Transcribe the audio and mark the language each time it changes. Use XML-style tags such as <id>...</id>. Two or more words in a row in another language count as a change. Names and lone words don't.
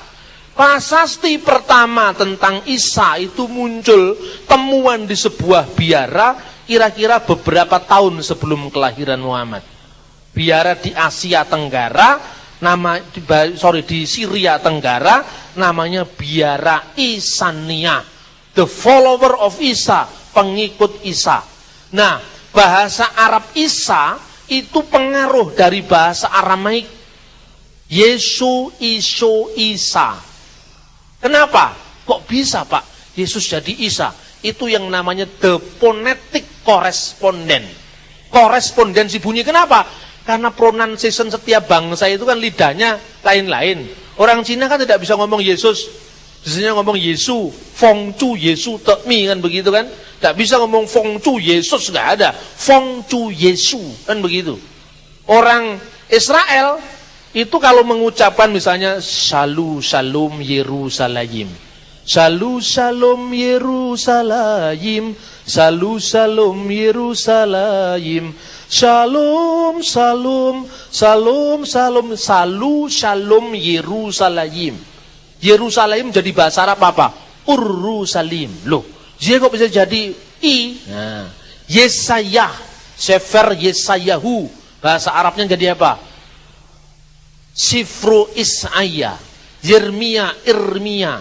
<id>Prasasti pertama tentang Isa itu muncul temuan di sebuah biara kira-kira beberapa tahun sebelum kelahiran Muhammad. Biara di Asia Tenggara, di Syria Tenggara, namanya biara Isania,</id> <en>the follower of Isa,</en> <id>pengikut Isa. Nah, bahasa Arab Isa itu pengaruh dari bahasa Aramaik Yesu, Iso, Isa. Kenapa? Kok bisa Pak Yesus jadi Isa? Itu yang namanya</id> <en>the phonetic correspondent.</en> <id>Korespondensi bunyi. Kenapa? Karena pronunciation setiap bangsa itu kan lidahnya lain-lain. Orang Cina kan tidak bisa ngomong Yesus, biasanya ngomong Yesu, Fong Chu Yesu Tekmi kan begitu kan. Tidak bisa ngomong Fong Chu Yesus, nggak ada. Fong Chu Yesu kan begitu. Orang Israel itu kalau mengucapkan misalnya</id> <he>שלום שלום ירושלים, שלום שלום ירושלים, שלום שלום ירושלים, שלום שלום שלום שלום, שלום שלום ירושלים.</he> <id>Yerusalem jadi bahasa Arab apa? Urrusalim. Loh, dia kok bisa jadi I? Nah, Yesayah,</id> <he>ספר ישעיהו,</he> <id>bahasa Arabnya jadi apa? Sifru Isaiah. Yirmia, Irmia.</id>